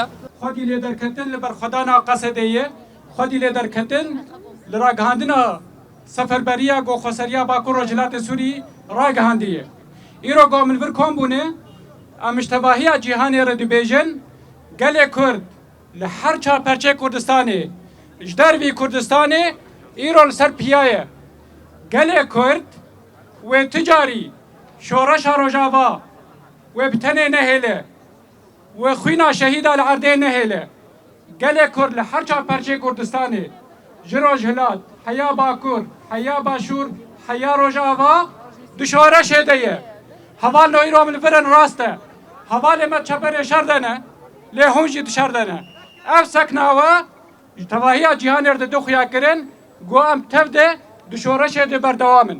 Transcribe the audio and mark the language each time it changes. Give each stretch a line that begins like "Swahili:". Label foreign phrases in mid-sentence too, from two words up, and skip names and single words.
Kurdish: خودی لێ دەرکەوتن لە بەرخەدانا قەسەدەیە خودی لێ دەرکەوتن لە ڕاگەهاندنا سەفەربەریە گۆخۆسەریە باکوور ڕۆژهەڵاتی سووری ڕاگەهاندیە. ئیرۆ گۆمنڤر کۆمبوونێ ئەمشتەباهیە جیهانێ رە دەبێژن گەلێ کورد لە هەر چاپەرچەی کوردستانê ji dervî Kurdistanê îro li ser piyayê gelê Kurd wê ticarî şoreşa Rojava wê bi tenê nehêle wê xwîna şehîda li erdê nehêle gelê Kurd li her çaperçê Kurdistanê ji Rojhilat heya Bakur heya Başûr heya Rojava di şoreşê de ye heval no îro min virin rast e hevalê me çeperê şer de ne lê hûn jî dişer de ne ev seknawe ji tevahiya cîhanê de duxuya kirin got em tev de di şoreşê de berdewamin.